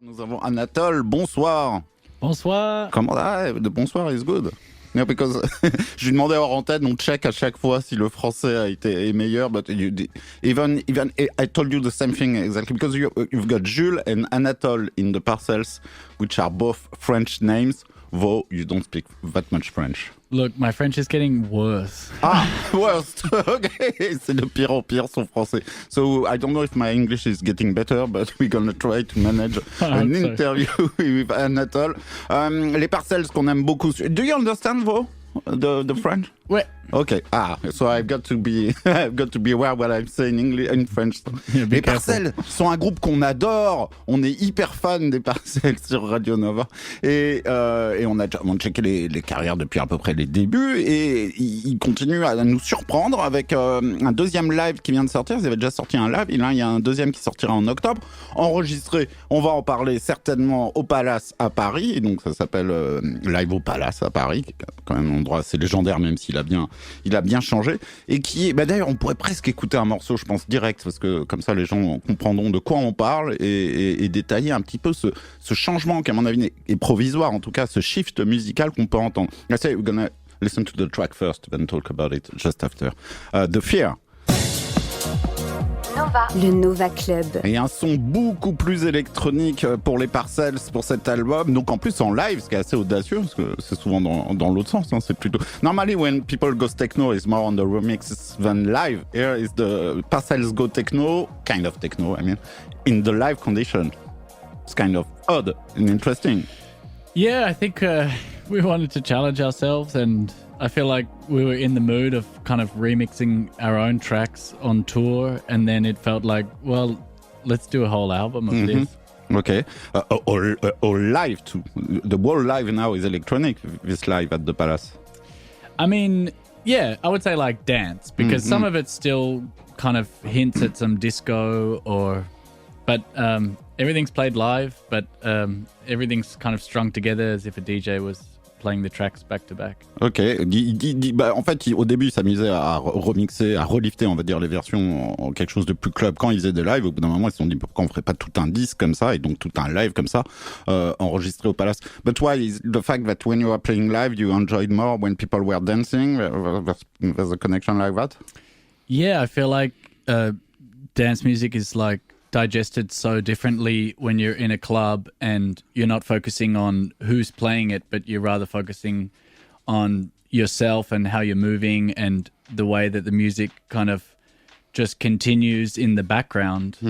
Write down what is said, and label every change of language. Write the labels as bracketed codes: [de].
[fr] Nous avons Anatole, bonsoir. Bonsoir. [en] Comment the bonsoir is good. No, because [fr] je lui demandais hors antenne, on check à chaque fois si le français est meilleur, [en] but even I told you the same thing exactly, because you've got Jules and Anatole in the parcels, which are both French names, though you don't speak that much French. Look, my French is getting worse. Ah, worst. [fr] Okay, c'est de pire en pire son français. [en] So I don't know if my English is getting better, but we're gonna try to manage an interview with Anatole. [fr] Les parcels qu'on aime beaucoup. [en] Do you understand, though, the French? [fr] Ouais. [en] Okay. So I've got to be aware what I'm saying in French. Yeah, [fr] les Parcels sont un groupe qu'on adore. On est hyper fan des Parcels sur Radio Nova. Et on a checké les carrières depuis à peu près les débuts. Et ils continuent à nous surprendre avec un deuxième live qui vient de sortir. Ils avaient déjà sorti un live. Et là, il y a un deuxième qui sortira en octobre. Enregistré, on va en parler certainement au Palace à Paris. Et donc, ça s'appelle Live au Palace à Paris. Qui est quand même un endroit assez légendaire, même s'il a bien changé, et qui est, d'ailleurs, on pourrait presque écouter un morceau, je pense, direct, parce que comme ça, les gens comprendront de quoi on parle, et détailler un petit peu ce changement qui, à mon avis, est provisoire, en tout cas, ce shift musical qu'on peut entendre. [en] I say we're gonna listen to the track first, then talk about it just after. The Fear. [fr] Le Nova Club. Et un son beaucoup plus électronique pour les Parcels pour cet album. Donc en plus en live, ce qui est assez audacieux, parce que c'est souvent dans l'autre sens. Hein, c'est plutôt... [en] Normally when people go techno, it's more on the remixes than live. Here is the Parcels go techno, kind of techno, I mean, in the live condition. It's kind of odd and interesting. Yeah, I think we wanted to challenge ourselves, and I feel like we were in the mood of kind of remixing our own tracks on tour, and then it felt like, well, let's do a whole album of this. Okay. Or live too. The whole live now is electronic, this live at the Palace. I mean, yeah, I would say like dance, because some of it still kind of hints at some disco but everything's played live, but everything's kind of strung together as if a DJ was playing the tracks back to back. [fr] Ok, en fait, au début, il s'amusait à remixer, à relifter, on va dire, les versions en quelque chose de plus club. Quand ils faisaient des lives, au bout d'un moment, ils se sont dit pourquoi on ferait pas tout un disque comme ça, et donc tout un live comme ça, enregistré au Palace. [en] But why is the fact that when you were playing live, you enjoyed more when people were dancing? There's a connection like that? Yeah, I feel like dance music is like digested so differently when you're in a club and you're not focusing on who's playing it, but you're rather focusing on yourself and how you're moving and the way that the music kind of just continues in the background.